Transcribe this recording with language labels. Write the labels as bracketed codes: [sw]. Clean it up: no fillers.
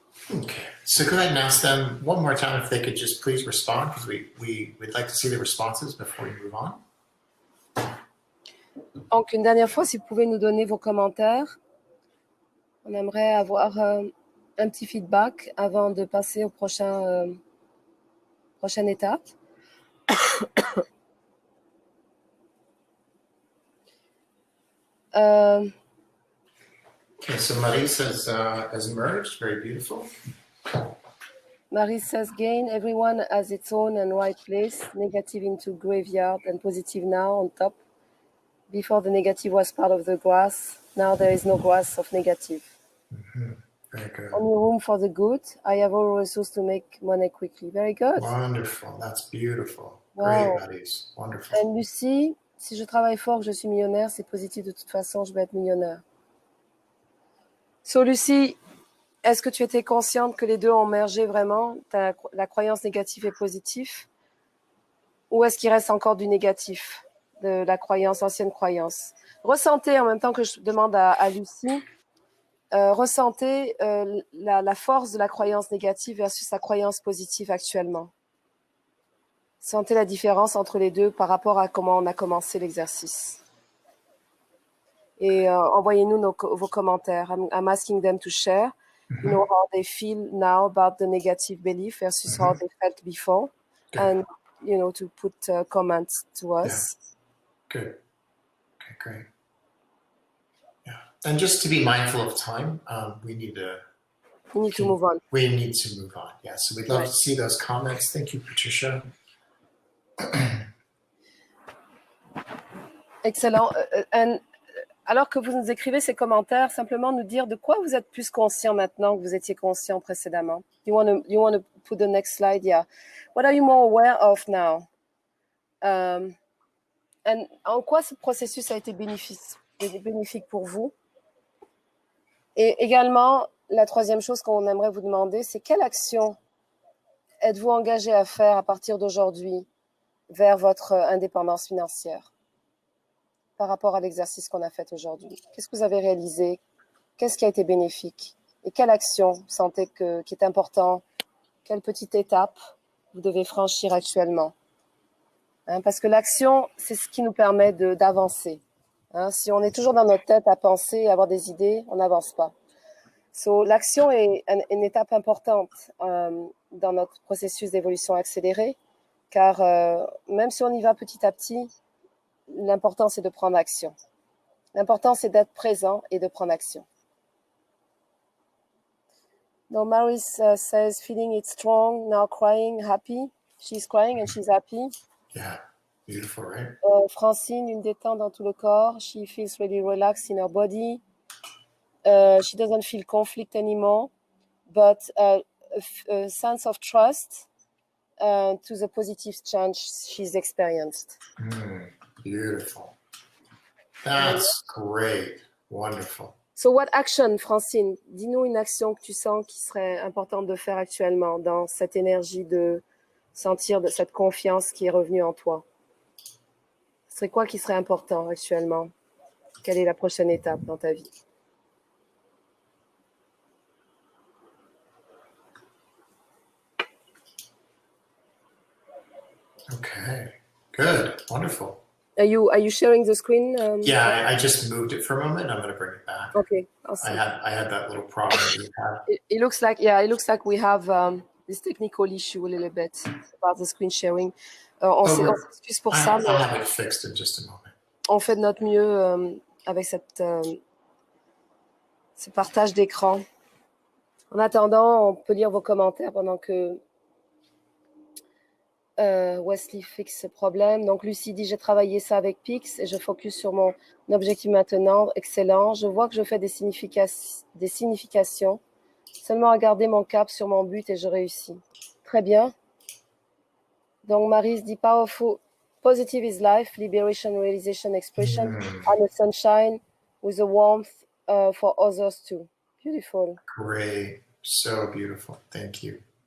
[en] Okay, so go ahead and ask them one more time if they could just please respond, because we'd like to see the responses before we move on. [fr] Donc, une dernière fois, si vous pouvez nous donner vos commentaires, on aimerait avoir un petit feedback avant de passer au prochaine étape. [en] Okay, so Marie says has merged, very beautiful. Marie says, gain, everyone has its own and right place, negative into graveyard and positive now on top. Before the negative was part of the grass, now there is no grass of negative. Mm-hmm. Very good. Only room for the good. I have all resources to make money quickly. Very good. Wonderful, that's beautiful. Wow. Great, buddies, wonderful. [fr] And Lucie, si je travaille fort, que je suis millionnaire, c'est positif de toute façon, je vais être millionnaire. So Lucie, est-ce que tu étais consciente que les deux ont mergé vraiment, la croyance négative et positive, ou est-ce qu'il reste encore du négatif de la croyance, ancienne croyance? Ressentez en même temps que je demande à Lucie, ressentez la force de la croyance négative versus la croyance positive actuellement. Sentez la différence entre les deux par rapport à comment on a commencé l'exercice. Et envoyez-nous vos commentaires. [en] I'm asking them to share, you know, how they feel now about the negative belief versus how they felt before. Good. And, you know, to put comments to us. Yeah. Good. Okay, great. Yeah. And just to be mindful of time, we need to move on. We need to move on. Yeah. So we'd love Right. to see those comments. Thank you, Patricia. Excellent. [fr] Alors que vous nous écrivez ces commentaires, simplement nous dire de quoi vous êtes plus conscient maintenant que vous étiez conscient précédemment. [en] You want to put the next slide? Yeah. What are you more aware of now? [fr] And en quoi ce processus a été bénéfique pour vous? Et également, la troisième chose qu'on aimerait vous demander, c'est quelle action êtes-vous engagé à faire à partir d'aujourd'hui vers votre indépendance financière par rapport à l'exercice qu'on a fait aujourd'hui? Qu'est-ce que vous avez réalisé? Qu'est-ce qui a été bénéfique? Et quelle action vous sentez qui est important? Quelle petite étape vous devez franchir actuellement? Parce que l'action, c'est ce qui nous permet d'avancer. Si on est toujours dans notre tête à penser, à avoir des idées, on n'avance pas. L'action est une étape importante dans notre processus d'évolution accélérée, car même si on y va petit à petit, l'important c'est de prendre action. L'important c'est d'être présent et de prendre action. [en] Now Maris says, feeling it strong, now crying, happy. She's crying and she's happy. Yeah, beautiful, right? [fr] Francine, une détente dans tout le corps. [en] She feels really relaxed in her body. She doesn't feel conflict anymore, but a sense of trust to the positive change she's experienced. Beautiful. That's great. Wonderful. So what action, Francine? [fr] Dis-nous une action que tu sens qui serait importante de faire actuellement dans cette énergie de sentir de cette confiance qui est revenue en toi. Ce serait quoi qui serait important actuellement? Quelle est la prochaine étape dans ta vie? [en] Okay, good, wonderful. Are you sharing the screen? Yeah, I just moved it for a moment. I'm going to bring it back. Okay, awesome. I had that little problem that you had. It looks like we have this technical issue a little bit about the screen sharing. [fr] On s'excuse pour ça, mais [en] I'll have it fixed in just a moment. [fr] on fait de notre mieux avec ce partage d'écran. En attendant, on peut lire vos commentaires pendant que Wesley fixe ce problème. Donc Lucie dit, j'ai travaillé ça avec Pix et je focus sur mon objectif maintenant. Excellent. Je vois que je fais des significations. Seulement à garder mon cap sur mon but et je réussis. Très bien. Donc Maryse dit, powerful. [en] Positive is life, liberation, realization, expression, and the sunshine with the warmth for others too. Beautiful. Great. So beautiful. Thank you.